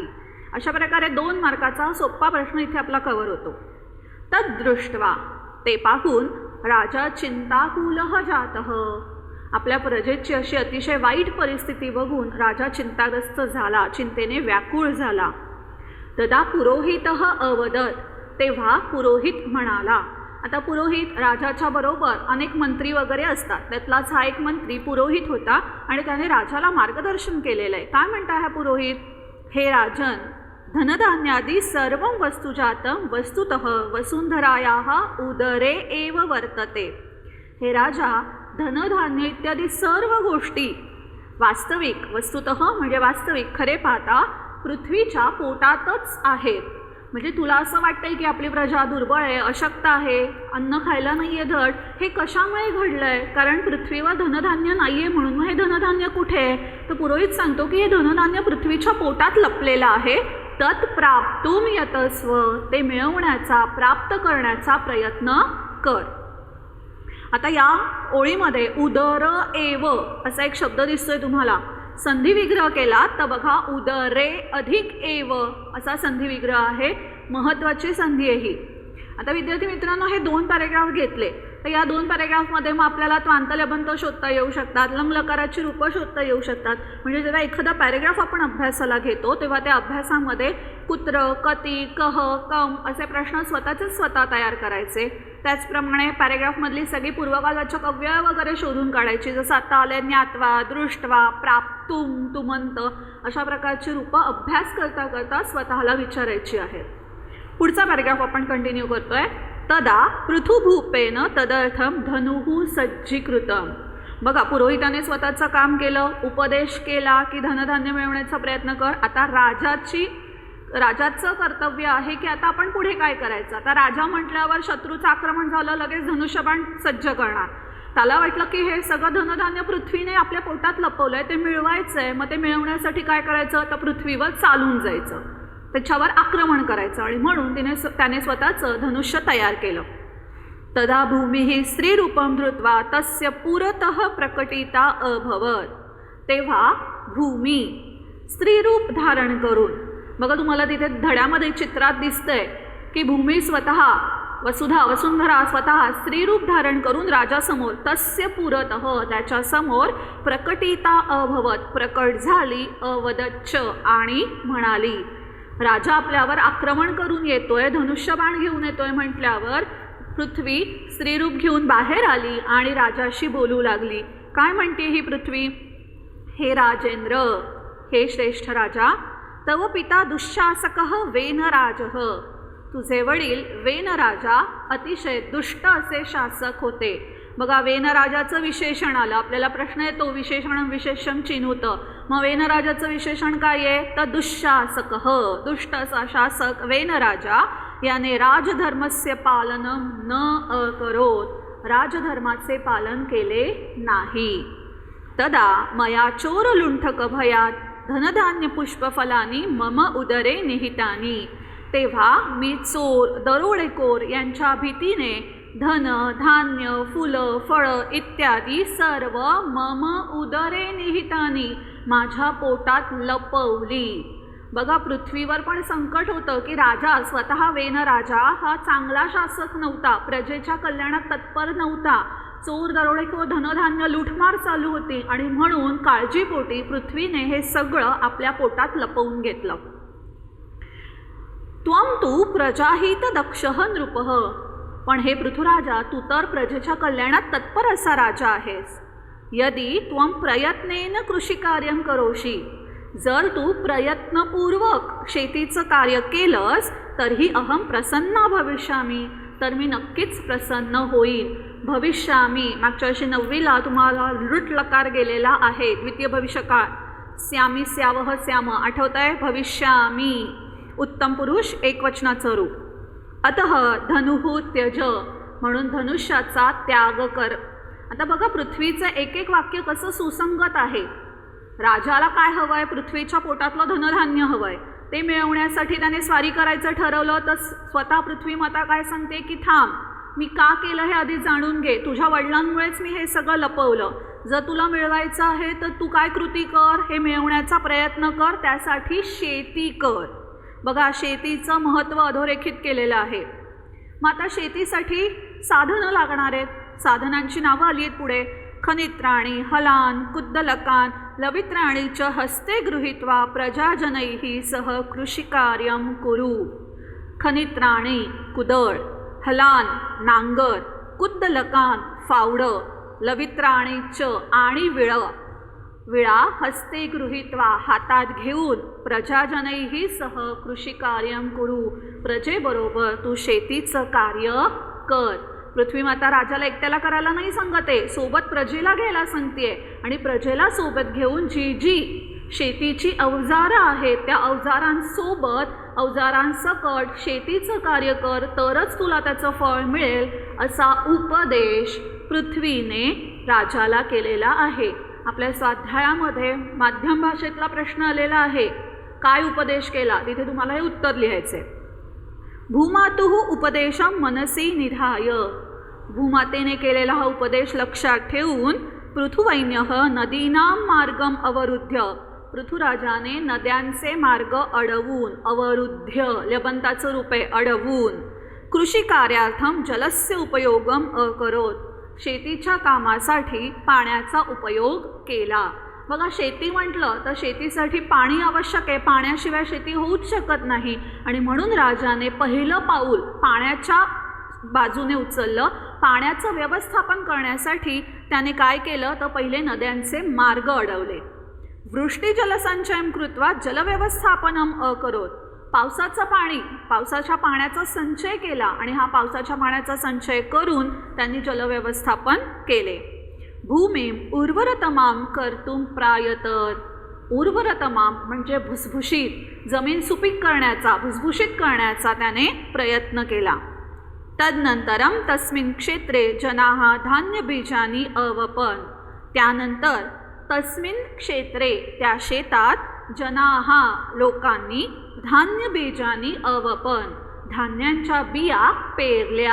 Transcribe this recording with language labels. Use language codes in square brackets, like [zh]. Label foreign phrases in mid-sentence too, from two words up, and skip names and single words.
[mr] अशा प्रकारे 2 मार्काचा सोपा प्रश्न इथे आपला कव्हर होतो. तद्दृष्ट्वा, ते पाहून [sa] राजा चिंताकुलः जातः, [mr] आपल्या प्रजेची अशी अतिशय वाईट परिस्थिती बघून राजा चिंताग्रस्त झाला, चिंतेने व्याकुळ झाला. [sa] तदा पुरोहितः अवदत, [mr] तेव्हा पुरोहित म्हणाला. आता पुरोहित राजाच्या बरोबर अनेक मंत्री वगैरे असतात, त्यातलाच हा एक मंत्री पुरोहित होता आणि त्याने राजाला मार्गदर्शन केलेलं आहे. काय म्हणता हा पुरोहित? [sa] हे राजन, धनधान्यादी सर्वं वस्तुजातं वस्तुतः वसुंधरायाः उदरे एव वर्तते. [mr] हे राजा, धनधान्य इत्यादी सर्व गोष्टी वास्तविक, वस्तुतः म्हणजे वास्तविक, खरे पाहता पृथ्वीच्या पोटातच आहेत. म्हणजे तुला असं वाटतंय की आपली प्रजा दुर्बळ आहे, अशक्त आहे, अन्न खायला नाही आहे धड, हे कशामुळे घडलं आहे? कारण पृथ्वीवर धनधान्य नाही आहे म्हणून. मग हे धनधान्य कुठे आहे? तर पुरोहित सांगतो की हे धनधान्य पृथ्वीच्या पोटात लपलेलं आहे. [sa] तत् प्राप्तुम यतस्व, [mr] ते मिळवण्याचा, प्राप्त करण्याचा प्रयत्न कर. आता या ओळीमध्ये [sa] उदर एव [mr] असा एक शब्द दिसतोय तुम्हाला. संधी विग्रह केला तर बघा उदरे अधिक एव असा संधी विग्रह आहे, महत्त्वाची संधी आहे ही. आता विद्यार्थी मित्रांनो, हे 2 पॅरेग्राफ घेतले तर या 2 पॅरेग्राफमध्ये मग आपल्याला त्वांतलबंत शोधता येऊ शकतात, लंगलकाराची रूपं शोधता येऊ शकतात. म्हणजे जेव्हा एखादा पॅरेग्राफ आपण अभ्यासाला घेतो तेव्हा त्या अभ्यासामध्ये कुत्र, [sa] कती, कह, कम [mr] असे प्रश्न स्वतः तयार करायचे. त्याचप्रमाणे पॅरेग्राफमधली सगळी पूर्वकालवाचक अव्यय वगैरे शोधून काढायची. जसं आता आले [sa] ज्ञात्वा, दृष्ट्वा, प्राप्तुम, [mr] तुमंत, अशा प्रकारची रूपं अभ्यास करता करता स्वतःला विचारायची आहेत. पुढचा पॅरेग्राफ आपण कंटिन्यू करतोय. [sa] तदा पृथुभूपेन तदर्थम धनुः सज्जीकृतम. [mr] बघा पुरोहिताने स्वतःचं काम केलं, उपदेश केला की धनधान्य मिळवण्याचा प्रयत्न कर. आता राजाचं कर्तव्य आहे की आता आपण पुढे काय करायचं. आता राजा म्हटल्यावर शत्रूचं आक्रमण झालं, लगेच धनुष्यबाण सज्ज करणार. त्याला वाटलं की हे सगळं धनधान्य पृथ्वीने आपल्या पोटात लपवलं आहे, ते मिळवायचं आहे. मग ते मिळवण्यासाठी काय करायचं, तर पृथ्वीवर चालून जायचं, त्याच्यावर आक्रमण करायचं. आणि म्हणून त्याने स्वतःचं धनुष्य तयार केलं. [sa] तदा भूमी स्त्रीरूपं धृत्वा तस्य पुरतः प्रकटिता अभवत. [mr] तेव्हा भूमी स्त्रीरूप धारण करून, बघा तुम्हाला तिथे धड्यामध्ये चित्रात दिसतंय की भूमी स्वतः वसुंधरा स्वतः स्त्रीरूप धारण करून राजासमोर, [sa] तस्य पुरतः [mr] त्याच्यासमोर, [sa] प्रकटिता अभवत [mr] प्रकट झाली, अवदच्च आणि म्हणाली. राजा आपल्यावर आक्रमण करून येतोय, धनुष्यबाण घेऊन येतोय म्हटल्यावर पृथ्वी स्त्रीरूप घेऊन बाहेर आली आणि राजाशी बोलू लागली. काय म्हणते ही पृथ्वी? [sa] हे राजेंद्र, [mr] हे श्रेष्ठ राजा, [sa] तव पिता दुःशासकः वेनराजः, [mr] तुझे वडील वेनराजा अतिशय दुष्ट असे शासक होते. बघा वेनराजाचं विशेषण आलं, आपल्याला प्रश्न येतो [sa] विशेषणं विशेषण चिन्हुतं. [mr] मग वेनराजाचं विशेषण काय आहे, तर दुःशासकः, दुष्ट असा शासक वेनराजा याने [sa] राजधर्मस्य पालनं न अकरोत, [mr] राजधर्माचे पालन केले नाही. [sa] तदा मया चोरलुंठक भयात धनधान्य पुष्पफलानी मम उदरे निहितानी. [mr] तेव्हा मी चोर, दरोडेखोर यांच्या भीतीने धन, धान्य, फुलं, फळं इत्यादी सर्व [sa] मम उदरे निहितानी, [mr] माझ्या पोटात लपवली. बघा पृथ्वीवर पण संकट होतं की राजा स्वतः वेनराजा हा चांगला शासक नव्हता, प्रजेच्या कल्याणात तत्पर नव्हता. चोर, दरोडेखोर, धनधान्य लूटमार चालू होती आणि म्हणून काळजीपोटी पृथ्वीने हे सगळं आपल्या पोटात लपवून घेतलं. [sa] त्वं तु प्रजाहित दक्षः नृपः, [mr] पण हे पृथुराजा, तू तर प्रजेच्या कल्याणात तत्पर असा राजा आहेस. [sa] यदि त्वं प्रयत्नेन कृषिकार्यं करोषि, [mr] जर तू प्रयत्नपूर्वक शेतीचं कार्य केलंस [sa] तर्हि अहं प्रसन्ना भविष्यामी, [mr] तर मी नक्कीच प्रसन्न होईन. भविष्यामी मागच्या वर्षी 9वीला तुम्हाला लृट लकार गेलेला आहे, द्वितीय भविष्यकाळ. [sa] स्यामी स्यावह स्याम, [mr] आठवत आहे? भविष्यामी उत्तम पुरुष एकवचनाचं रूप. [sa] अतः धनुः त्यज, [mr] म्हणून धनुष्याचा त्याग कर. आता बघा पृथ्वीचं एक एक वाक्य कसं सुसंगत आहे. राजाला काय हवं आहे? पृथ्वीच्या पोटातलं धनधान्य हवं आहे. ते मिळवण्यासाठी त्याने स्वारी करायचं ठरवलं तर स्वतः पृथ्वी माता काय सांगते की थांब, मी का केलं हे आधी जाणून घे. तुझ्या वडिलांमुळेच मी हे सगळं लपवलं. जर तुला मिळवायचं आहे तर तू काय कृती कर, हे मिळवण्याचा प्रयत्न कर. त्यासाठी शेती कर. बघा शेतीचं महत्त्व अधोरेखित केलेलं आहे. मग आता शेतीसाठी साधनं लागणार आहेत. साधनांची नावं आली आहेत पुढे. [sa] खनित्राणी हलान कुद्दलकान लवित्राणी च हस्ते गृहीत्वा प्रजाजनैः सह कृषिकार्यं कुरु. [mr] खनित्राणी कुदळ, हलान नांगर, कुद्दलकान फावडं, [sa] लवित्राणी च [mr] आणि विळा [sa] हस्ते गृहीत्वा [mr] हातात घेऊन [sa] प्रजाजनैः सह कृषिकार्यं कुरु, [mr] प्रजेबरोबर तू शेतीचं कार्य कर. पृथ्वी माता राजाला एकट्याला करायला नाही सांगते, सोबत प्रजेला घ्यायला सांगते. आणि प्रजेला सोबत घेऊन जी जी शेतीची अवजारं आहेत त्या अवजारांसोबत अवजारांसकट शेतीचं कार्य कर, तरच तुला त्याचं फळ मिळेल, असा उपदेश पृथ्वीने राजाला केलेला आहे. आपल्या स्वाध्यायामध्ये माध्यम भाषेतला प्रश्न आलेला आहे, काय उपदेश केला? तिथे तुम्हाला हे उत्तर लिहायचे. [sa] भूमातुः उपदेशं मनसी निधाय, [mr] भूमातेने केलेला हा उपदेश लक्षात ठेवून [sa] पृथुवैन्यः नदीनां मार्गम अवरुद्ध्य, [mr] पृथुराजाने नद्यांचे मार्ग अडवून, अवरुद्ध्य लबंताचं रूप आहे अडवून, [sa] कृषिकार्यार्थं जलस्य उपयोगम अकरोत, [mr] शेतीच्या कामासाठी पाण्याचा उपयोग केला. बघा शेती म्हटलं तर शेतीसाठी पाणी आवश्यक आहे. पाण्याशिवाय शेती होऊच शकत नाही. आणि म्हणून राजाने पहिलं पाऊल पाण्याच्या बाजूने उचललं. पाण्याचं व्यवस्थापन करण्यासाठी त्याने काय केलं तर पहिले नद्यांचे मार्ग अडवले. [sa] वृष्टीजलसंचयं कृत्वा जलव्यवस्थापनम अकरोत, [mr] पावसाचं पाणी, पावसाच्या पाण्याचा संचय केला आणि हा पावसाच्या पाण्याचा संचय करून त्यांनी जलव्यवस्थापन केले. [sa] भूमीम उर्वरतमाम कर्तुम प्रायतत, [mr] उर्वरतमाम म्हणजे भुसभुशीत, जमीन सुपीक करण्याचा, भुसभुशीत करण्याचा त्याने प्रयत्न केला. [sa] तदनंतरम तस्मिन् क्षेत्रे जनाः धान्यबीजानि अवपन्, त्यानंतर तस्मिन् क्षेत्रे [mr] त्या शेतात [sa] जनाः लोकांनी धान्यबीजानि अवपन् [mr] धान्यांच्या बिया पेरल्या.